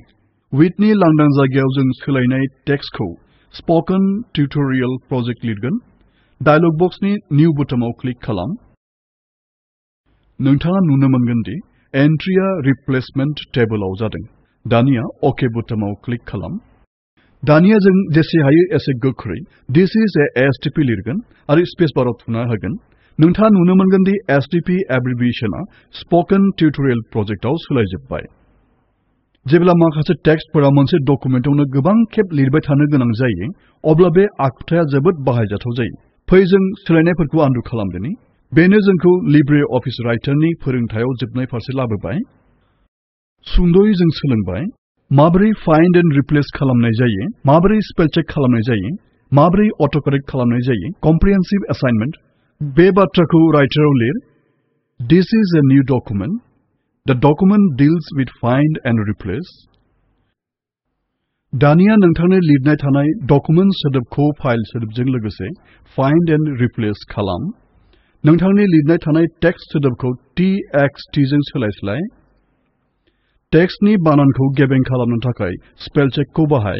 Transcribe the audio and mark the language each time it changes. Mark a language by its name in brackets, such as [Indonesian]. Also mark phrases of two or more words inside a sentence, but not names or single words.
[Bodo] विथनि लांदां जायगायाव जों सोलायनाय टेक्स्टखौ स्पोकेन टिउटरियेल प्रजेक्ट लिरगोन। डायलग बक्सनि निउ बुटामाव क्लिक खालाम। नोंथाङा नुनो मोनगोन दि एन्ट्रिया [English] replacement tableआव [Bodo] जादों। दानिया अके बुटामाव क्लिक खालाम। दानिया जों जेसे हायो एसे गोख्रै [English] This is a STP [Bodo] लिरगोन आरो स्पेस बाराव थुना होगोन। नोंथाङा नुनो मोनगोन दि STP एब्रिभिएशनआ स्पोकेन टिउटरियेल प्रजेक्टआव सोलायजोबबाय। जेब्ला माखासे टेक्स्टफोरा मोनसे डकुमेन्टआवनो गोबां खेब लिरबाय थानो गोनां जायो अब्ला बे आखुथाया जोबोद बाहायजाथाव जायो। फै जों सोलायनायफोरखौ आनडु खालामदिनि। बेनो जोंखौ लिब्रे अफिस राइटारनि फोरोंथायाव जोबनाय फारसे लाबोबाय। सुंद'यै जों सोलोंबाय माबोरै [English] find and replace [Bodo] खालामनाय जायो, माबोरै [English] spell check [Bodo] खालामनाय जायो, माबोरै अट'करेक्ट खालामनाय जायो, [English] comprehensive assignment. [Bodo] बे बाथ्राखौ राइटाराव लिर। [English] This is a new document. The document deals with find and replace. [Bodo] दानिया नोंथांनो लिरनाय थानाय डकुमेन्ट सोदोबखौ फाइल सोदोबजों लोगोसे [English] find and replace [Bodo] खालाम। नोंथांनि लिरनाय थानाय टेक्स्ट सोदोबखौ txt जों सोलायस्लाय। टेक्स्टनि बानानखौ गेबें खालामनो थाखाय [English] spell checkखौ [Bodo] बाहाय।